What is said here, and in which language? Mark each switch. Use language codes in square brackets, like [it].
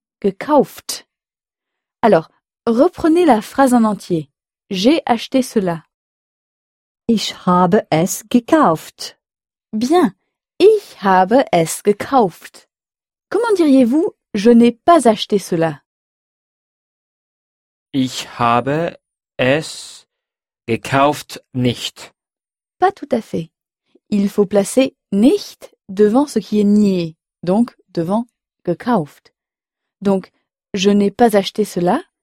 [fr] Gekauft. Alors, reprenez la phrase en entier. J'ai acheté cela. [de] Ich habe es gekauft. Bien. Ich habe es gekauft. [fr] Comment diriez-vous « je n'ai pas acheté cela » ? [de] Ich habe es gekauft nicht. [fr] Pas tout à fait. Il faut placer nicht devant ce qui est nié, donc devant gekauft. Donc, je n'ai pas acheté cela.